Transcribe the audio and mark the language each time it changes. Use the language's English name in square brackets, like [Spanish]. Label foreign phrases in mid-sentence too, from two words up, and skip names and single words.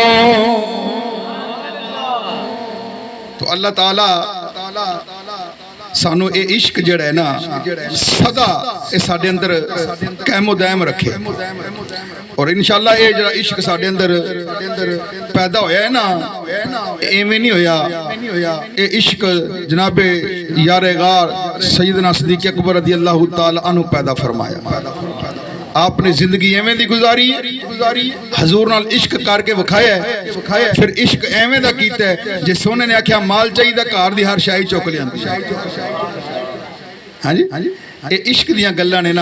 [Punjabi] ਤੋ ਅੱਲਾ ਤਾਲਾ ਸਾਨੂੰ ਇਹ ਇਸ਼ਕ ਜਿਹੜਾ ਹੈ ਨਾ ਸਦਾ ਇਹ ਸਾਡੇ ਅੰਦਰ ਕਾਇਮੋ ਦਾਇਮ ਰੱਖੇ। ਔਰ ਇਨਸ਼ਾਅੱਲਾ ਇਹ ਜਿਹੜਾ ਇਸ਼ਕ ਸਾਡੇ ਅੰਦਰ ਪੈਦਾ ਹੋਇਆ ਹੈ ਨਾ ਐਵੇਂ ਨਹੀਂ ਹੋਇਆ। ਇਹ ਇਸ਼ਕ ਜਨਾਬੇ ਯਾਰੇ ਗਾਰ ਸੱਯਦਨਾ ਸਿੱਦੀਕ਼ ਅਕਬਰ [Arabic] رضي الله تعالى عنه [Punjabi] पैदा फरमाया। ਆਪਣੇ ਜ਼ਿੰਦਗੀ ਐਵੇਂ ਦੀ ਗੁਜ਼ਾਰੀ ਹੈ, ਹਜ਼ੂਰ ਨਾਲ ਇਸ਼ਕ ਕਰਕੇ ਵਿਖਾਇਆ ਹੈ, ਫਿਰ ਇਸ਼ਕ ਐਵੇਂ ਦਾ ਕੀਤਾ ਹੈ ਜੇ ਸੋਹਣੇ ਨੇ ਆਖਿਆ ਮਾਲ ਚਾਹੀਦਾ ਘਰ ਦੀ ਹਰ ਸ਼ੈ ਚੁੱਕ ਲਿਆਂਦੀ। ਹਾਂ ਜੀ ਯੇ ਇਸ਼ਕ ਦੀਆਂ ਗੱਲਾਂ ਨੇ ਨਾ।